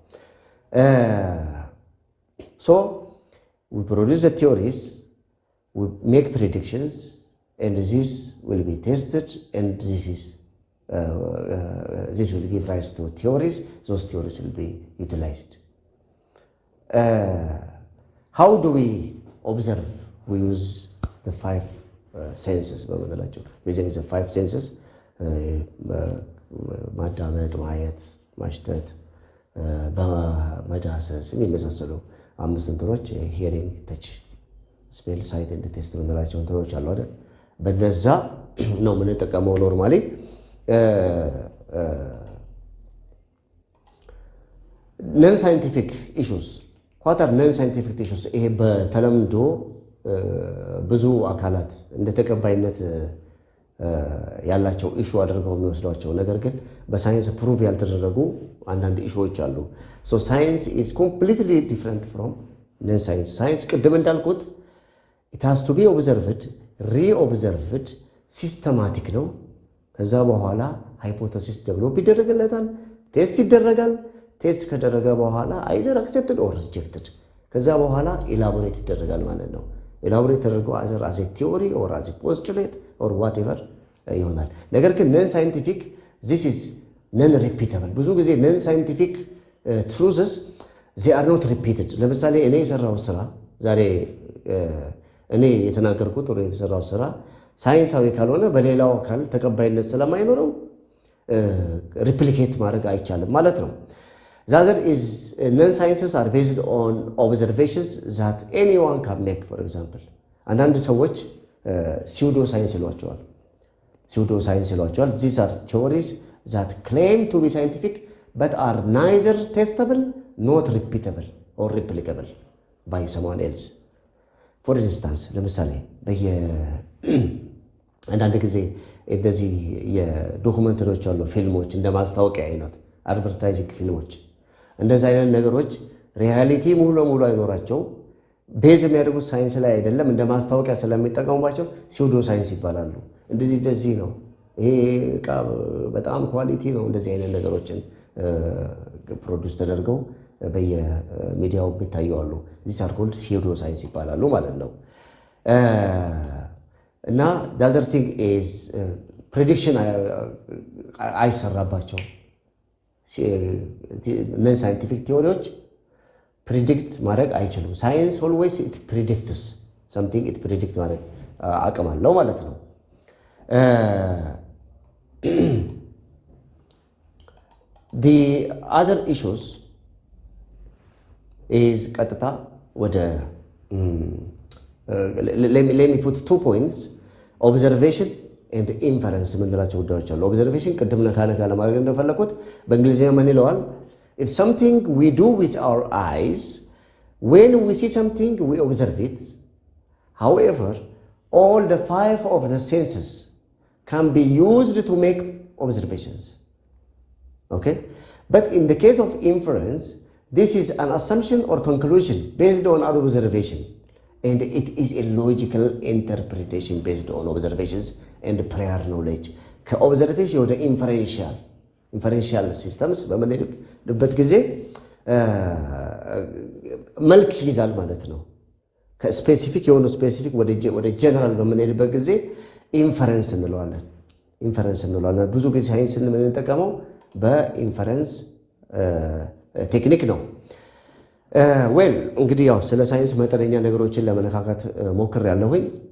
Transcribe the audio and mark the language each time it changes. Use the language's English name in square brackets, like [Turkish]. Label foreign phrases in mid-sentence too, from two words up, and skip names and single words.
[English] So we produce the theories, we make predictions, and this will be tested, and this will give rise to theories. Those theories will be utilized. How do we observe? We use the five senses. Using the five senses, [Amharic] ማዳመጥ፣ ማየት፣ ማሽተት፣ በመዳሰስ የሚመሳሰሉ አምስት እንትኖች [English] hearing, touch, smell, sight and taste [Amharic] የምንላቸው እንትኖች አሉ አይደል? በነዛ ነው የምንጠቀመው ኖርማሊ። [English] non scientific issues what are non scientific issues? [Amharic] ይሄ በተለምዶ ብዙ አካላት እንደ ተቀባይነት ያላቸው ኢሹ አድርገው የሚወስዷቸው ነገር ግን በሳይንስ ፕሩቭ ያልተደረጉ አንዳንድ ኢሹዎች አሉ። [English] so science is completely different from non science. [Amharic] ሳይንስ ቅድም እንዳልኩት [English] it has to be observed, re-observed, systematic [Amharic] ነው። ከዛ በኋላ ሃይፖቴሲስ ዴቨሎፕ ይደረግለታል፣ ቴስት ይደረጋል። ቴስት ከደረገ በኋላ [English] either accepted or rejected። [Amharic] ከዛ በኋላ ኢላቦሬት ይደረጋል ማለት ነው። ኢላቦሬት ተደርጎ [English] as a theory or as a postulate or whatever [Amharic] ይሆናል። ነገር ግን [English] non scientific, this is non repeatable። [Amharic] ብዙ ጊዜ [English] non scientific truths they are not repeated። [Amharic] ለምሳሌ እኔ የሰራው ስራ ዛሬ እኔ የተናገርኩት ወይ የተሰራው ስራ ሳይንሳዊ ካልሆነ በሌላው አካል ተቀባይነት ስለማይኖረው ሪፕሊኬት ማድረግ አይቻልም ማለት ነው። [English] The other is non-sciences are based on observations that anyone can make. For example, [Amharic] አንዳንድ ሰዎች [English] pseudoscience ይሏቸዋል። pseudoscience ይሏቸዋል። These are theories that claim to be scientific but are neither testable not repeatable or replicable by someone else. For instance, [Amharic] ለምሳሌ አንዳንድ ጊዜ እንደዚህ የዶኩመንተሪዎች አሉ፣ ፊልሞች እንደ ማስታወቂያ አይነት አድቨርታይዚንግ ፊልሞች፣ እንደዚህ አይነት ነገሮች ሪያሊቲ ሙሉ ለሙሉ አይኖራቸው፣ ቤዝ የሚያደርጉት ሳይንስ ላይ አይደለም፣ እንደ ማስታወቂያ ስለሚጠቀሙባቸው ሲውዶ ሳይንስ ይባላሉ። እንደዚህ ነው ይሄ ዕቃ በጣም ኳሊቲ ነው። እንደዚህ አይነት ነገሮችን ፕሮዲውስ ተደርገው በየሚዲያው የሚታዩ አሉ። [English] these are called [Amharic] pseudoscience ይባላሉ ማለት ነው። እና [English] the other thing is prediction [Amharic] አይሰራባቸው [English] non scientific [Amharic] ቲዎሪዎች ፕሪዲክት ማድረግ አይችሉም። [English] science always it predicts something it predict [Amharic] ማድረግ አቅም አለው ማለት ነው። [English] the other issues is [Amharic] ቀጥታ ወደ [English] let me put 2 points observation and inference [Amharic] የምንላቸው ጉዳዮች አሉ። ኦብዘርቬሽን ቅድም ነካ ለማድረግ እንደፈለኩት በእንግሊዝኛ ምን ይለዋል? [English] It's something we do with our eyes. When we see something we observe it. However, all the 5 of the senses can be used to make observations. Okay? But in the case of inference, this is an assumption or conclusion based on our observation. And it is a logical interpretation based on observations and prior knowledge. [Amharic] ከኦብዘርቬሽን ወደ ኢንፈረንሻል ሲስተምስ በምንሄድበት ጊዜ መልክ ይይዛል ማለት ነው። ከስፔሲፊክ የሆኑ ስፔሲፊክ ወደ ጀነራል በምንሄድበት ጊዜ ኢንፈረንስ እንለዋለን። ብዙ ጊዜ ሳይንስን የምንጠቀመው በኢንፈረንስ ቴክኒክ ነው። ዌል እንግዲህ ያው ስለ ሳይንስ መጠነኛ ነገሮችን ለመነካካት ሞክሬያለሁኝ።